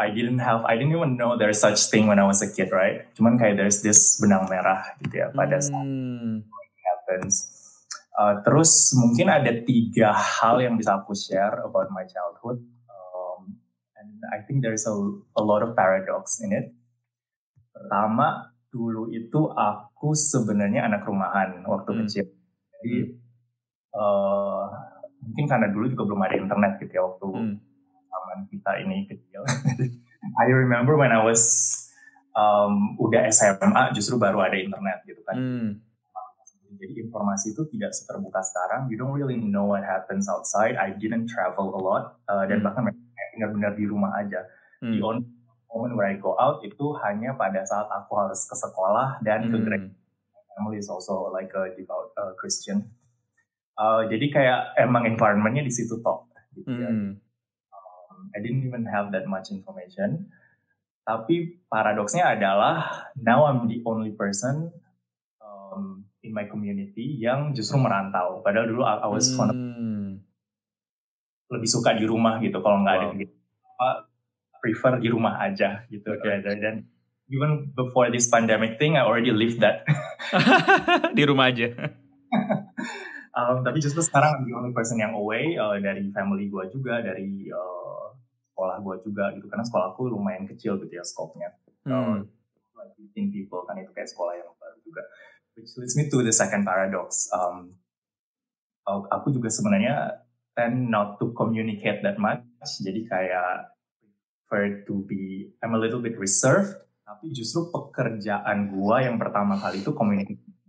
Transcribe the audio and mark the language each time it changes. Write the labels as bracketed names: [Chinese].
[English] I didn't even know there's such thing when I was a kid, right? [Indonesian] Cuman kayak [English] there's this [Indonesian] benang merah gitu ya pada saat [English] it happens. [Indonesian] Terus mungkin ada 3 hal yang bisa aku [English] share about my childhood. And I think there's a lot of paradox in it. [Indonesian] Pertama, dulu itu aku sebenarnya anak rumahan waktu kecil. Jadi mungkin karena dulu juga belum ada internet gitu ya waktu zaman kita ini kecil. [English] I remember when I was [Indonesian] udah SMA justru baru ada internet gitu kan. Jadi informasi itu tidak seterbuka sekarang. [English] You don't really know what happens outside. I didn't travel a lot [Indonesian] dan bahkan benar-benar di rumah aja. [English] The only moment where I go out [Indonesian] itu hanya pada saat aku harus ke sekolah dan ke gereja. [English] My family is also like a devout Christian. [Indonesian] Jadi kayak emang environmentnya di situ toh. Gitu ya. [English] I didn't even have that much information. [Indonesian] Tapi paradoksnya adalah [English] now I'm the only person in my community [Indonesian] yang justru merantau. Padahal dulu [English] I was [Indonesian] lebih suka di rumah gitu kalau nggak ada gitu. Prefer di rumah aja gitu. [English] Dan even before this pandemic thing, I already lived that. [Indonesian] Di rumah aja. Tapi justru sekarang [English] I'm the only person [Indonesian] yang away dari family gue juga, dari sekolah gue juga gitu. Karena sekolahku lumayan kecil gitu ya skopnya. [English] Like 15 people [Indonesian] kan itu kayak sekolah yang baru juga. [English] Which leads me to the second paradox. [Indonesian] Aku juga sebenarnya [English] tend not to communicate that much. [Indonesian] Jadi kayak [English] I'm a little bit reserved. [Indonesian] Tapi justru pekerjaan gua yang pertama kali itu communicate.